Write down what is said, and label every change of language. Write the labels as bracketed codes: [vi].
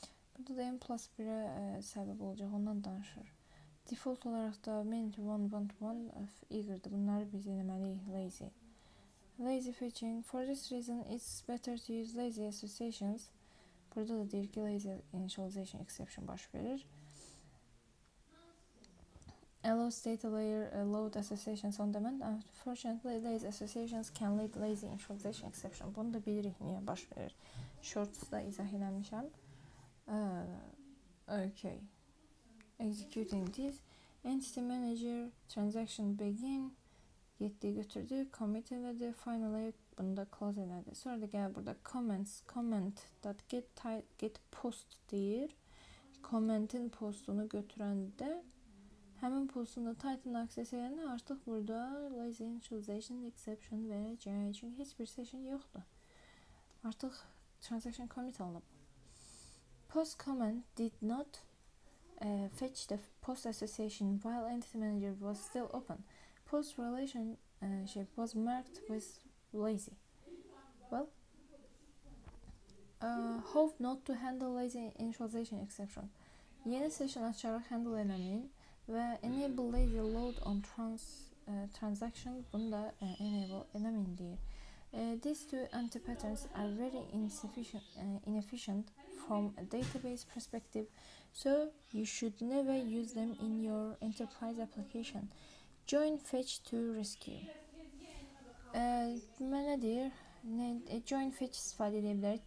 [az] Burada da n+1'ə səbəb olacaq, ondan danışır. Default olaraq da many to one, one to one eager'dır. Bunları biz eləməliyik lazy. [en] Lazy fetching. For this reason, it's better to use lazy associations. [az] Burada da deyir ki, lazy initialization exception baş verir. [en] Allows data layer load associations on demand. Unfortunately, lazy associations can lead lazy initialization exception. [az] Bunu da bilirik niyə baş verir. Shorts'da izah eləmişəm. [en] Okay. Executing this. Entity manager transaction begin. [az] Getdi götürdü. Commit elədi. Finally bunu da close elədi. Sonra da gəl burada comments. Comment.get post deyir. Comment'in postunu götürəndə həmin postunda title access edəndə artıq burada lazy initialization exception verəcək. Çünki heç bir session yoxdur. Artıq transaction commit alınıb. [en] Post comment did not fetch the post association while entity manager was still open. Post relationship was marked with lazy. How not to handle lazy initialization exception. [az] Yeni session açaraq handle eləməyin və enable lazy load on transaction bunu da enable eləməyin deyir. [en] These two anti-patterns are very inefficient from a database perspective, so you should never use them in your enterprise application. Join fetch to rescue. [az] Mənə deyir, join fetch istifadə edə bilərik.